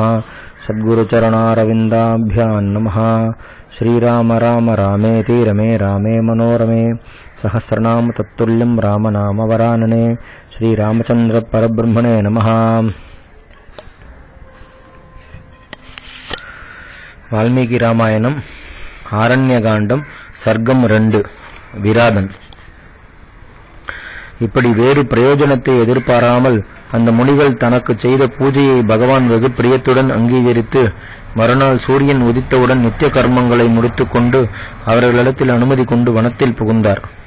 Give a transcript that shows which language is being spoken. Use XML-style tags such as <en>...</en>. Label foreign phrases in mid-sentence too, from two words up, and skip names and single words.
<sa>सद्गुरुचरणारविन्दाभ्यां नमः। श्रीराम राम रामेति रमे रामे मनोरमे सहस्रनाम तत्तुल्यं रामनाम वरानने। श्रीरामचंद्र परब्रह्मणे नमः।</sa> <ta>वाल्मीकि रामायणं ஆரண்யகாண்டம் சர்க்கம் 2 விராதன். இப்படி வேறு பிரயோஜனத்தை எதிர்பாராமல் அந்த முனிகள் தனக்கு செய்த பூஜையை பகவான் வெகு பிரியத்துடன் அங்கீகரித்து மறுநாள் சூரியன் உதித்தவுடன் நித்திய கர்மங்களை முடித்துக் கொண்டு அவர்களிடத்தில் அனுமதி கொண்டு வனத்தில் புகுந்தார்.</ta>